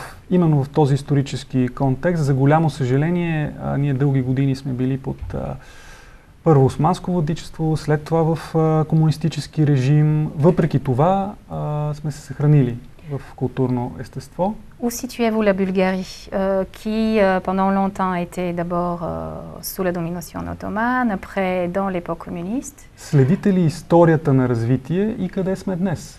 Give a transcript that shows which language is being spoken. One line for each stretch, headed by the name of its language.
Bulgarian: Именно в този исторически контекст, за голямо съжаление, ние дълги години сме били под първо османско владичество, след това в комунистически режим. Въпреки това сме се съхранили. в културно естество.
French: Où situez-vous la Bulgarie, qui pendant longtemps a été d'abord sous la domination ottomane, après dans l'époque communiste?
Bulgarian: Следите ли историята на развитие и къде сме днес?